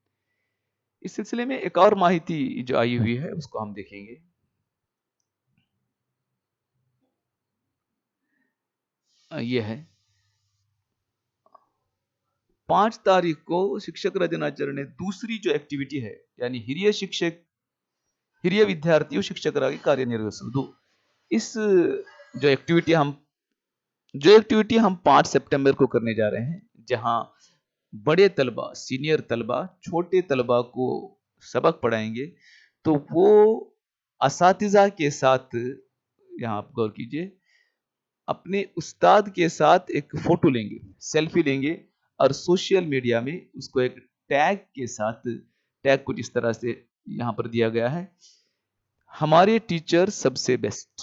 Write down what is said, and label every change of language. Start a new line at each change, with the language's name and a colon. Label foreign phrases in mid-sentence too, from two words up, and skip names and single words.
Urdu: اس سلسلے میں ایک اور ماہیتی جو آئی ہوئی ہے اس کو ہم دیکھیں گے. یہ ہے 5 تاریخ کو شکشک رچناچرن نے دوسری جو ایکٹیویٹی ہے یعنی
Kannada: ಹಿರಿಯ ವಿದ್ಯಾರ್ಥಿಯು ಶಿಕ್ಷಕರಾಗಿ ಕಾರ್ಯನಿರ್ವಹಿಸುವುದು
Urdu: اس جو ایکٹیویٹی ہم 5 ستمبر کو کرنے جا رہے ہیں، جہاں بڑے طلبہ سینیئر طلبہ چھوٹے طلبہ کو سبق پڑھائیں گے. تو وہ اساتذہ کے ساتھ، یہاں آپ غور کیجیے، اپنے استاد کے ساتھ ایک فوٹو لیں گے، سیلفی لیں گے اور
English: social media
Urdu: میں اس کو ایک ٹیگ کے ساتھ، ٹیگ کچھ اس طرح سے یہاں پر دیا گیا ہے، ہمارے ٹیچر سب سے بیسٹ.